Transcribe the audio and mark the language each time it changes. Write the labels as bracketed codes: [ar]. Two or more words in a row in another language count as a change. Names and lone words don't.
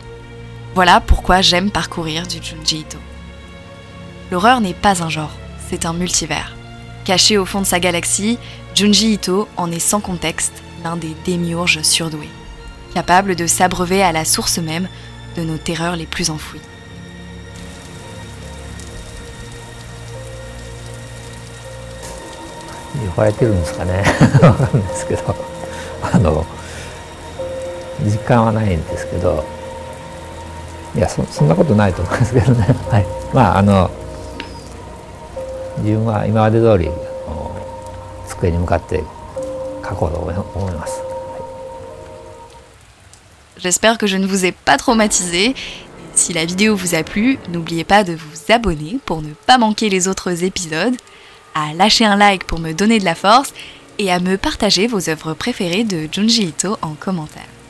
[fr] Voilà pourquoi j'aime parcourir du Junji Ito. L'horreur n'est pas un genre, c'est un multivers. Caché au fond de sa galaxie, Junji Ito en est sans contexte l'un des démiurges surdoués, capable de s'abreuver à la source même de nos terreurs les plus enfouies. [ja] 呼ばれてるんですかねわかんないですけど実感はないんですけどいや そんなことないと思いますけどね、はい、まあ自分は今まで通り机に向かって書こうと思います。 [fr] J'espère que je ne vous ai pas traumatisé. Si la vidéo vous a plu, n'oubliez pas de vous abonner pour ne pas manquer les autres épisodes, à lâcher un like pour me donner de la force et à me partager vos œuvres préférées de Junji Ito en commentaire.